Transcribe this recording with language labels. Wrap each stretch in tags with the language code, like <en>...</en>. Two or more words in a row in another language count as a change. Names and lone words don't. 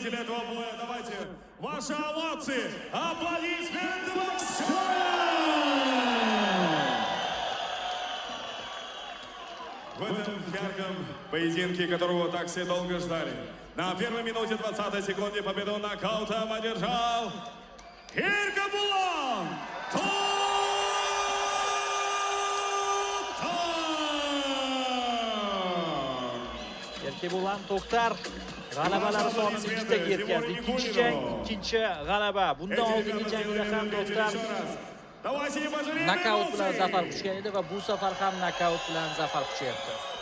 <ru>Ваши овации, аплодисменты Максиму! ярком поединке, которого так все долго ждали. На первой минуте 20 секунде победу нокаутом одержал Эркебулан</ru> <uz>Erkebo'lan To'xtar g'alabalar sonini 2 taga yetkazdi. Ikkinchi jang, ikkinchi g'alaba. Bundan oldingi jangda ham To'xtar nokaut bilan zafar quchgan edi va bu safar ham nokaut bilan zafar quchyapti.</uz>